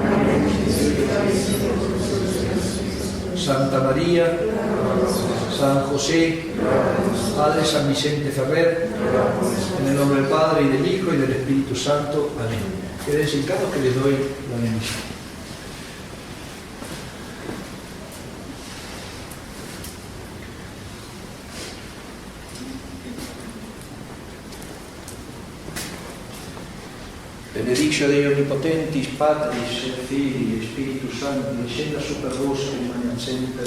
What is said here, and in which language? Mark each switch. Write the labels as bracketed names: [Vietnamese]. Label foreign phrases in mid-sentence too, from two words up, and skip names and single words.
[Spanish] Santa María, San José, Padre San Vicente Ferrer, en el nombre del Padre y del Hijo y del Espíritu Santo. Amén. Queden sentados que les doy la bendición. [Latin] Benedictio Dei Omnipotentis, Patris et Filii, Spiritus Sancti, descenda super vos et manet semper.